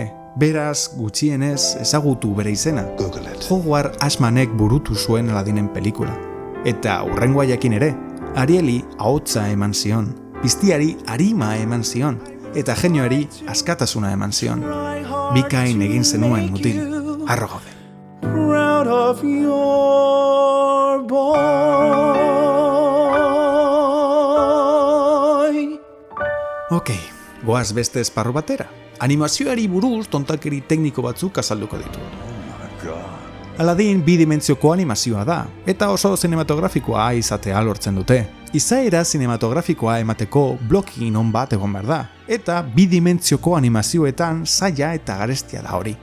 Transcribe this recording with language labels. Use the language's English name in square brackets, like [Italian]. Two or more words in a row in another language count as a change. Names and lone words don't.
[Basque] Beraz, gutxienez ezagutu bere izena. Hugo Asmanek burutu zuen Aladinen pelikula. Eta hurrengoa jakin ere, Arieli ahotsa eman zion, piztiari arima eman zion, eta genioari askatasuna eman zion. Bikain egin zenuen mutil, harro gaude. [English] Proud of your boy. [Basque] Ok, goaz beste esparru batera. Animazioari buruz tontakeri tekniko batzuk azalduko ditu. Aladin bidimentzioko animazioa da, eta oso zinematografikoa izatea lortzen dute. Izaera zinematografikoa emateko blocking on bat egon behar da, eta bidimentzioko animazioetan zaila eta garestia da hori.